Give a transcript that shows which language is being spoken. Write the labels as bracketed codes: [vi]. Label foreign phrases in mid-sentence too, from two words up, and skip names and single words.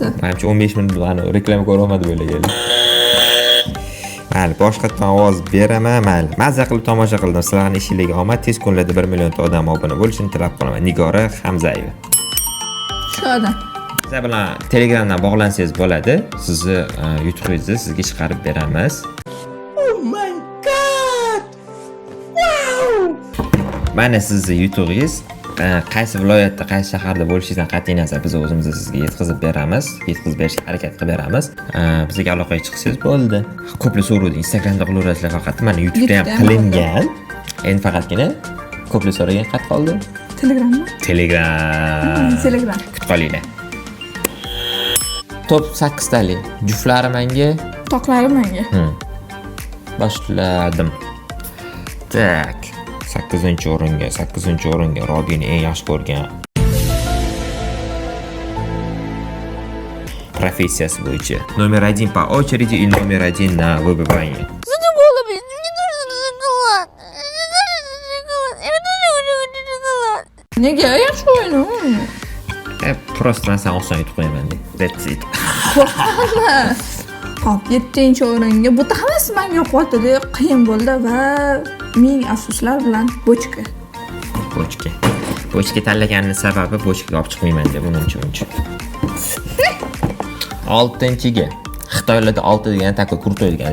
[uz] Menimcha 15 minut buni reklama ko'rolmadi bo'laganlar. Mayli, boshqatdan ovoz beraman, mayli. Mazza qilib tomosha qildim. Sizlarning ishingizga omad, tez kunlarda 1 millionta odam obuna bo'lishini tilab qolaman. Nigora Hamzayeva. Shu odam. Siz bilan Telegramdan bog'lansangiz bo'ladi. Sizni YouTube'ingizni sizga chiqarib beramiz. [en] Oh my god! Wow! [uz] Mana sizning YouTube'ingiz qaysi viloyatda, qaysi shaharda bo'lishingizdan qat'iy nazar biz o'zimiz sizga yetkazib beramiz, yetkazib berishga harakat qilib beramiz. Bizga aloqaga chiqsangiz bo'ldi. Ko'plar so'raydi, Instagramda qilaverasizlar faqat. Mana YouTube'da ham qilingan. Endi faqatgina ko'plar so'ragan qat qoldi. Telegrammi? Telegram. Kutib qolinglar. Top 8 talik. Juftlari menga, Toqlari menga. Boshladim. Tak. 8-o'ringa Robini eng yaxshi ko'rgan professiyasi bo'yicha. [ru] Номер 1 по очереди и номер 1 на выбывание. [uz] Nega yaxshi o'yin? Просто men sen oson yutib qo'yaman deb. [en] That's it. [uz] Hop, 7-o'ringa bu hammasi menga yo'qotdi, qiyin bo'ldi va ming afsuslar bilan bochka. Bochka tanlaganning sababi bochkaga olib chiqmayman deb uncha. 6-ga Xitoylarda 6 degan tako kurtoy degan.